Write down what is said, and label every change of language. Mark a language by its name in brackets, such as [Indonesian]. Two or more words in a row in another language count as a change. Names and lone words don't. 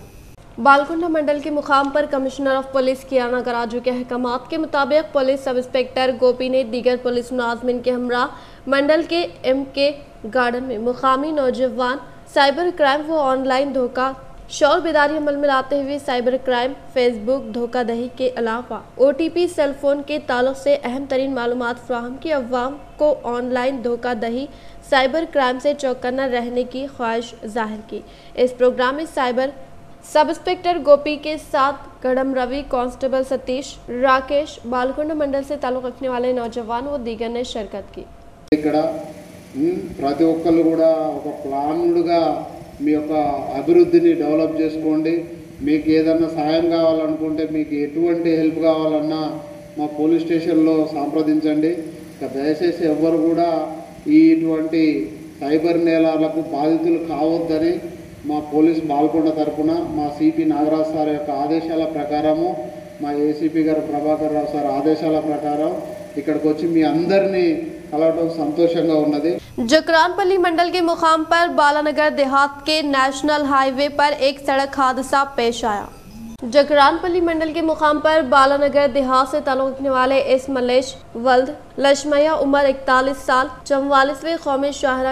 [Urdu] بالکنڈہ منڈل کے مقام پر [English] کمشنر آف پولیس [Urdu] KR نگر راجو کے احکامات کے مطابق [English] پولیس سب انسپکٹر [Urdu] گوپی نے دیگر پولیس ملازمین کے ہمراہ منڈل کے MK گارڈن میں مقامی نوجوان [English] سائبر کرائم [Urdu] و آن لائن دھوکہ شعور بیداری عمل میں لاتے ہوئے [English] سائبر کرائم، فیس بک [Urdu] دھوکہ دہی کے علاوہ [English] OTP سیل فون [Urdu] کے تعلق سے اہم ترین معلومات فراہم کی، عوام کو آن لائن دھوکہ دہی [English] سائبر کرائم [Urdu] سے چوکنا رہنے کی خواہش ظاہر کی۔ اس پروگرام میں [English] سب انسپکٹر [Urdu] گوپی کے ساتھ گڑھم روی، کانسٹیبل ستیش، راکیش، بالکنڈہ منڈل سے تعلق رکھنے والے نوجوان و دیگر نے شرکت کی۔ [Telugu] ప్రతి ఒక్కళ్ళు కూడా ఒక ప్లాన్డ్గా మీ యొక్క అభివృద్ధిని డెవలప్ చేసుకోండి। మీకు ఏదన్నా సాయం కావాలనుకుంటే, మీకు ఎటువంటి హెల్ప్ కావాలన్నా మా పోలీస్ స్టేషన్లో సంప్రదించండి। దయచేసి ఎవ్వరు కూడా ఇటువంటి సైబర్ నేరాలకు బాధితులు కావద్దని మా పోలీస్ బాల్కొండ తరఫున మా CP నాగరాజ్ సార్ యొక్క ఆదేశాల ప్రకారము, మా ACP గారు ప్రభాకర్ రావు సార్ ఆదేశాల ప్రకారం ఇక్కడికి వచ్చి మీ అందరినీ కలవటం సంతోషంగా ఉన్నది। [Urdu] جکرانپلی منڈل کے مقام پر بالانگر دیہات کے [English] national highway [Urdu] پر ایک سڑک حادثہ پیش آیا. جکرانپلی منڈل کے مقام پر بالانگر دیہات سے تعلق رکھنے والے اس ملیش ولد لشمیا عمر 41 سال 44ویں قومی شاہراہ